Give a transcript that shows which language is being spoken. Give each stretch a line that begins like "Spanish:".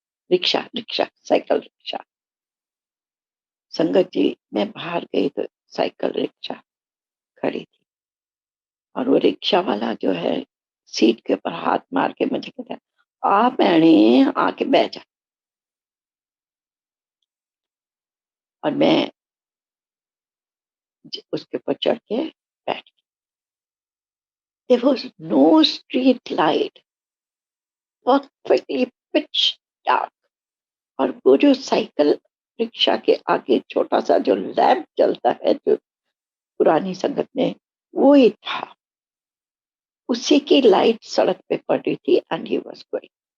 Hindi: Rickshaw rickshaw cycle rickshaw. संगत जी मैं बाहर गई तो साइकिल रिक्शा खड़ी थी और वो रिक्शा वाला जो है सीट के ऊपर हाथ मार के मुझे कहता आ भैने आके बैठ जा। और मैं उसके ऊपर चढ़ के बैठ गई।
English: There was no street light, perfectly pitch dark।
Hindi: और वो जो साइकिल रिक्शा के आगे छोटा सा जो लैंप जलता है जो पुरानी संगत में वो ही था। उसी की लाइट सड़क पे पड़ रही थी
English: And he was going.